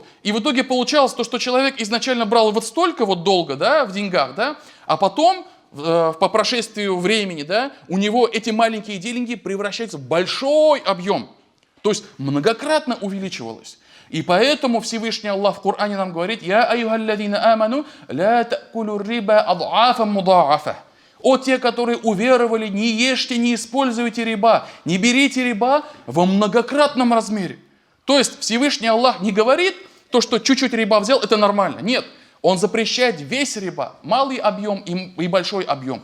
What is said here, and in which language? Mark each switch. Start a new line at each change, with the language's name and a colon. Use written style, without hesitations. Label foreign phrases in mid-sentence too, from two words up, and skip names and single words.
Russian: И в итоге получалось то, что человек изначально брал вот столько вот долга, да, в деньгах, да, а потом по прошествию времени, да, у него эти маленькие деньги превращаются в большой объем. То есть многократно увеличивалось. И поэтому Всевышний Аллах в Коране нам говорит:
Arabic: «يا أيها الذين آمنوا، لا تأكلوا الربا أضعافا مضاعفة».
Russian: О те, которые уверовали, не ешьте, не используйте риба, не берите риба во многократном размере. То есть Всевышний Аллах не говорит то, что чуть-чуть риба взял, это нормально. Нет, Он запрещает весь риба, малый объем и большой объем.